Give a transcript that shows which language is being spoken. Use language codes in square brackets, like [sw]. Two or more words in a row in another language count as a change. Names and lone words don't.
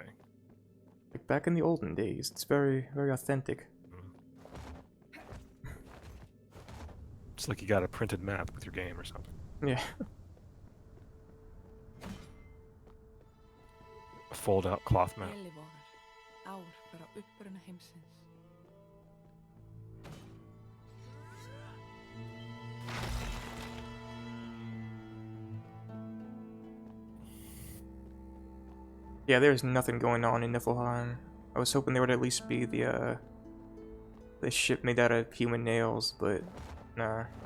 [en] Like back in the olden days, it's very authentic. It's like you got a printed map with your game or something. Yeah. A fold-out cloth map. [is] Eilífvogar, ár frá uppruna heimsins. [en] Yeah, there's nothing going on in Niflheim. I was hoping there would at least be the ship made out of human nails, but nah.